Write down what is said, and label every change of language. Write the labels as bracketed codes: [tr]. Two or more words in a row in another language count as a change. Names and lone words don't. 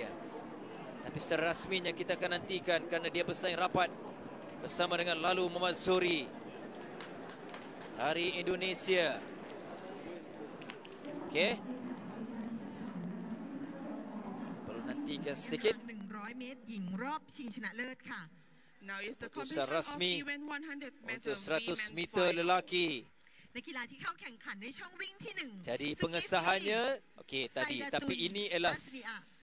[ms] Tapi secara rasminya kita akan nantikan kerana dia bersaing rapat bersama dengan lalu Muhammad Zohri dari Indonesia. Okey. Perlu nantikan sedikit. [th] 100 เมตรหญิงรอบชิงชนะเลิศค่ะ [en] Now is the [ms] Keputusan [en] competition of [ms] rasmi [en] event 100 meter [ms] untuk 100 [en] women [ms] meter [en] final. [ms] lelaki. [th] นักกีฬาที่เข้าแข่งขันในช่องวิ่งที่ 1 [ms] Jadi pengesahannya okey tadi, tapi ini ialah